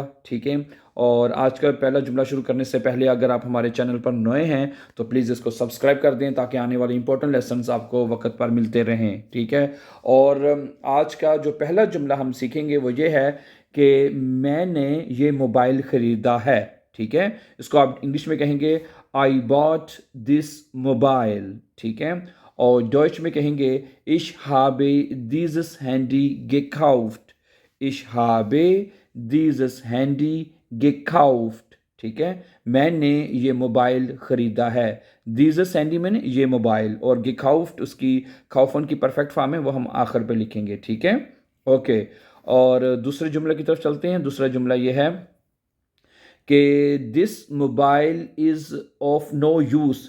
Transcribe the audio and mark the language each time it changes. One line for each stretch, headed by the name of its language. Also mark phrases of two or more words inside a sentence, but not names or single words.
Hindi: ठीक है, और आज का पहला जुमला शुरू करने से पहले अगर आप हमारे चैनल पर नए हैं तो प्लीज़ इसको सब्सक्राइब कर दें ताकि आने वाले
English: important lessons
Hindi: आपको वक्त पर मिलते रहें। ठीक है, और आज का जो पहला जुमला हम सीखेंगे वो ये है कि मैंने ये मोबाइल ख़रीदा है। ठीक है, इसको आप इंग्लिश में कहेंगे
English: I bought this mobile.
Hindi: ठीक है, और डॉइच में कहेंगे
German: Ich habe dieses Handy gekauft. Ich habe dieses Handy gekauft.
Hindi: ठीक है, मैंने ये मोबाइल ख़रीदा है।
German: dieses Handy
Hindi: मैंने ये मोबाइल, और gekauft उसकी खाउफन की
English: perfect form
Hindi: है, वो हम आखिर पे लिखेंगे। ठीक है, ओके। और दूसरे जुमले की तरफ चलते हैं। दूसरा जुमला ये है कि
English: this mobile is of no use.